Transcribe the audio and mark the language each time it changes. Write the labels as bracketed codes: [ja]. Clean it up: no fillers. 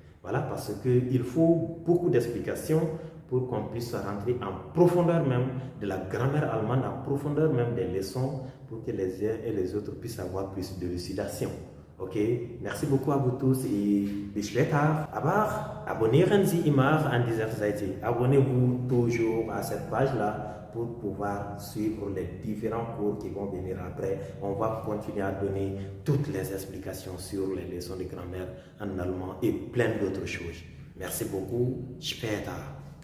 [fr] Voilà, parce qu'il faut beaucoup d'explications pour qu'on puisse rentrer en profondeur même de la grammaire allemande, en profondeur même des leçons, pour que les uns et les autres puissent avoir plus de lucidation. Ok, merci beaucoup à vous tous et [de] bis später. Aber abonnieren Sie immer an dieser Seite. [fr] Abonnez-vous toujours à cette page-là pour pouvoir suivre les différents cours qui vont venir après. On va continuer à donner toutes les explications sur les leçons de grammaire en allemand et plein d'autres choses. Merci beaucoup. Später.